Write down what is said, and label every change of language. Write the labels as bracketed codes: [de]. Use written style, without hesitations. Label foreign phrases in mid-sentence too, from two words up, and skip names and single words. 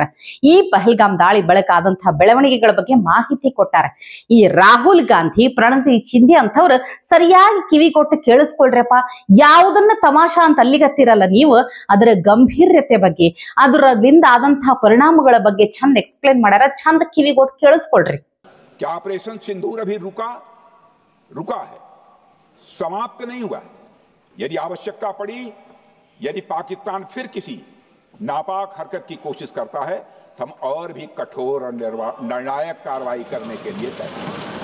[kn] ಈ ಪಹಲ್ಗಾಮ್ ದಾಳಿ ಬಳಿಕ ಆದಂತಹ ಬೆಳವಣಿಗೆಗಳ ಬಗ್ಗೆ ಮಾಹಿತಿ ಕೊಟ್ಟಾರ. ಈ ರಾಹುಲ್ ಗಾಂಧಿ, ಪ್ರಣತಿ ಶಿಂಧೆ ಅಂತವ್ರು ಸರಿಯಾಗಿ ಕಿವಿ ಕೊಟ್ಟು ಕೇಳಿಸ್ಕೊಳ್ರಪ್ಪ. ಯಾವುದನ್ನ ತಮಾಷಾ ಅಂತ ಅಲ್ಲಿಗತ್ತಿರಲ್ಲ ನೀವು, ಅದರ ಗಂಭೀರ್ಯತೆ ಬಗ್ಗೆ, ಅದರಿಂದ ಆದಂತಹ ಪರಿಣಾಮಗಳ ಬಗ್ಗೆ ಚಂದ ಎಕ್ಸ್ಪ್ಲೇನ್ ಮಾಡ್ಯಾರ. ಚಂದ ಕಿವಿ ಕೊಟ್ಟು ಕೇಳಿಸ್ಕೊಳ್ರಿ. [hi] क्या ऑपरेशन सिंदूर अभी रुका है, समाप्त नहीं हुआ है। यदि आवश्यकता पड़ी, यदि पाकिस्तान फिर किसी नापाक हरकत की कोशिश करता है तो हम और भी कठोर और निर्णायक कार्रवाई करने के लिए तैयार हैं।